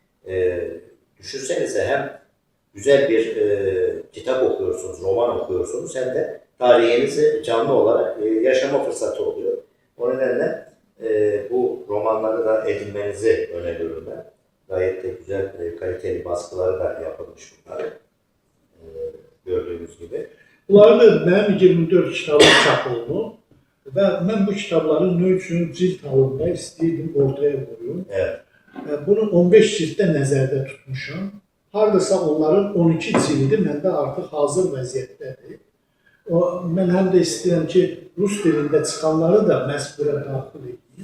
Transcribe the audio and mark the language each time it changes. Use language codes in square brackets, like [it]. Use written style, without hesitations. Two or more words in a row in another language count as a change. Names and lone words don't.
[tr] Düşünsenize, hem güzel bir kitap okuyorsunuz, roman okuyorsunuz, hem de tarihinizi canlı olarak yaşama fırsatı oluyor. O nedenle bu romanları da edinmenizi öneriyorum ben. Gayet de güzel, kaliteli baskıları da yapılmış bunları. Gördüğünüz gibi. [az] Bunları da mənim 24 kitabım çap oldu və mən bu kitabların nə üçün cilt halında istəyirdim ortaya qoyum. [tr] Evet. [az] Bunu 15 cilddə nəzərdə tutmuşam. Hardasa onların 12 cildi məndə artıq hazır vəziyyətdədir. Mən həm də istəyirəm ki, rus dilində çıxanları da məhz bura daxil edeyim.